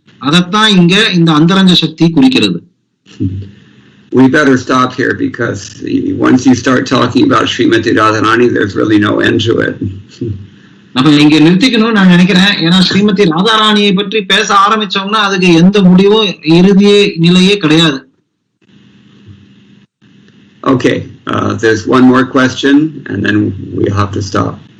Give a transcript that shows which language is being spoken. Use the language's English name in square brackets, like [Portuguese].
[Tamil] அதத்தான் இங்க இந்த அந்தரங்க சக்தி குறிக்கிறது. [English] We better stop here because once you start talking about Srimati Radharani, there's really no end to it. [Tamil] நம்ம இங்க நிறுத்திக்கணும்னு நான் நினைக்கிறேன். ஏன்னா ஸ்ரீமதி ராதாராணியை பற்றி பேச ஆரம்பிச்சோம்னா அதுக்கு எந்த முடிவும் இறுதியே நிலையே கிடையாது. [English] Okay, there's one more question and then we'll have to stop.